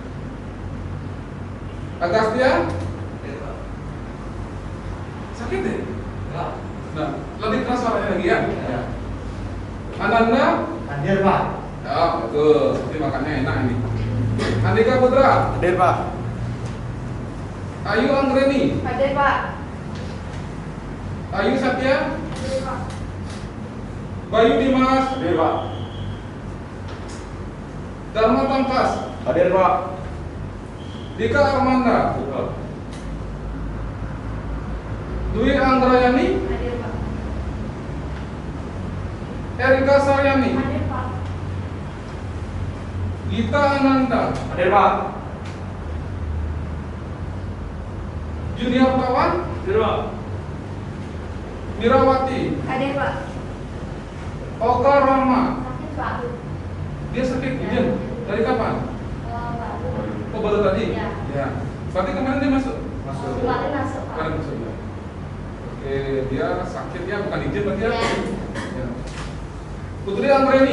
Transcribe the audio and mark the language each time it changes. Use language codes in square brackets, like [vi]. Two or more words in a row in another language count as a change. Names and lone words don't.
[id] Agastya. Sakit deh. Nah, lebih keras suaranya lagi ya. Ananda. hadir Pak. Ya, betul. Seperti makannya enak ini. Andika Putra. Hadir Pak. Ayu Anggreni. Hadir Pak. Ayu Satya. Hadir Pak. Bayu Dimas. Hadir Pak. Dharma Pangkas. Hadir Pak. Dika Armanda. Dwi Anggrayani. Hadir Pak. Erika Saryani. Hadir Pak. Gita Ananda. Hadir Pak. Junior Tawan. Hadir Pak. Mirawati. Hadir Pak. Oka Rama. Hadir Pak. Dia sakit izin. Dari kapan? Oh, baru tadi? Ya. Ya. Berarti kemarin dia masuk? Kemarin masuk Pak. Kemarin masuk ya. Oke, dia sakit ya, bukan izin berarti ya? Ya. Ya. Putri Anggreni.